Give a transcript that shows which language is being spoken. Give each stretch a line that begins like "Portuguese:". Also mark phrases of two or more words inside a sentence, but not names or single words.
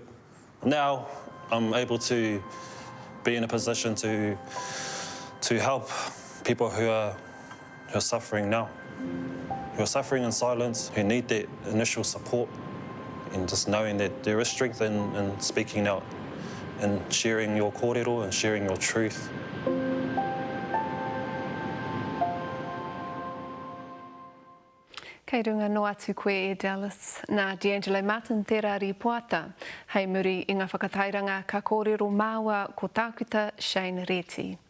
English: Now I'm able to be in a position to help people who are suffering now, who are suffering in silence, who need that initial support, and just knowing that there is strength in speaking out and sharing your kōrero and sharing your truth.
Māori: Kei runga no atu koe e Dallas. Nā D'Angelo Martin te rari poata. Hei muri i ngā whakatairanga ka kōrero māua ko tākuta Shane Reti.